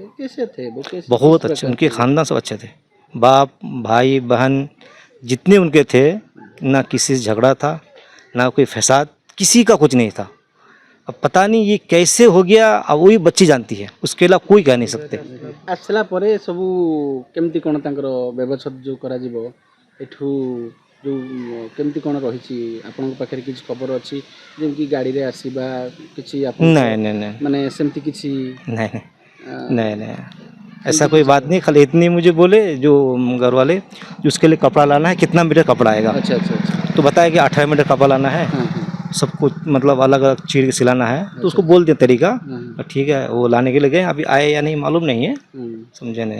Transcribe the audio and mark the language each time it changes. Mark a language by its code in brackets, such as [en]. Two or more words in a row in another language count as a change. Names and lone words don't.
[hi] कैसे थे वो? कैसे बहुत किस अच्छे, प्रकार उनके थे? ख़ानदान सब अच्छे थे। बाप भाई बहन जितने उनके थे, ना किसी से झगड़ा था, ना कोई फसाद, किसी का कुछ नहीं था। अब पता नहीं ये कैसे हो गया, अब वही बच्ची जानती है, उसके अलावा कोई कह नहीं सकते। [or] ଆସିଲା ପରେ ସବୁ କେମିତି କ'ଣ ତାଙ୍କର ବ୍ୟବଚ୍ଛେଦ ଯେଉଁ କରାଯିବ ଏଠୁ ଯେଉଁ କେମିତି କ'ଣ ରହିଛି ଆପଣଙ୍କ ପାଖରେ କିଛି ଖବର ଅଛି ଯେମିତି ଗାଡ଼ିରେ ଆସିବା କିଛି ଆପଣ [hi] नहीं नहीं नहीं [or] ମାନେ ସେମିତି କିଛି [hi] नहीं ଆ, नहीं नहीं, ऐसा कोई बात नहीं। खाली इतनी मुझे बोले जो घर वाले, जो उसके लिए कपड़ा लाना है, कितना मीटर कपड़ा आएगा, अच्छा अच्छा अच्छा तो बताया कि 18 मीटर कपड़ा लाना है, हाँ हाँ सबको मतलब अलग अलग चीर के सिलाना है। तो उसको बोल दिया तरीका, हाँ ठीक है वो लाने के लिए गए, अभी आए या नहीं मालूम नहीं है, समझे नहीं।